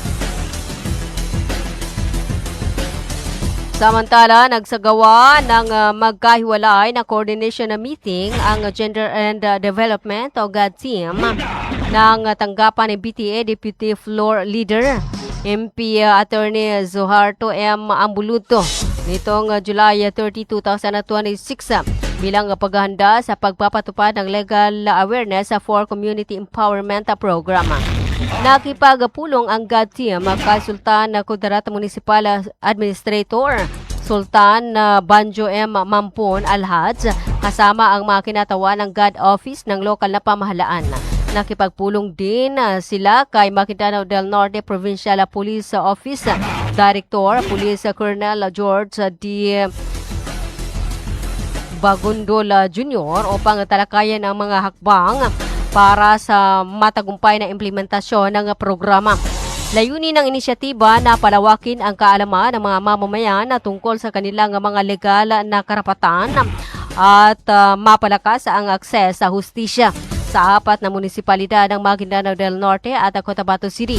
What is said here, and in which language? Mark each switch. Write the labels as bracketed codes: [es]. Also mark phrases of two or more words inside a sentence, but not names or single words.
[tl] Samantala, nagsagawa ng magkahiwalay na coordination na meeting ang Gender and Development o GAD team ng tanggapan ni BTA Deputy Floor Leader MP Attorney Zuharto M. Ambuluto nitong July 30, 2026 bilang paghahanda sa pagpapatupad ng legal awareness for community empowerment program. Nakipagpulong ang GAD team kay Sultan Kudarat Municipal Administrator Sultan Banjo M. Mampon Alhaj kasama ang mga kinatawa ng GAD office ng lokal na pamahalaan. Nakipagpulong din sila kay Maguindanao del Norte Provincial Police Office Director Police Colonel George D. Bagundol Jr. upang talakayan ang mga hakbang para sa matagumpay na implementasyon ng programa. Layunin ng inisyatiba na palawakin ang kaalaman ng mga mamamayan tungkol sa kanilang mga legal na karapatan at mapalakas ang akses sa hustisya sa 4 na munisipalidad ng Maguindanao del Norte at Cotabato City.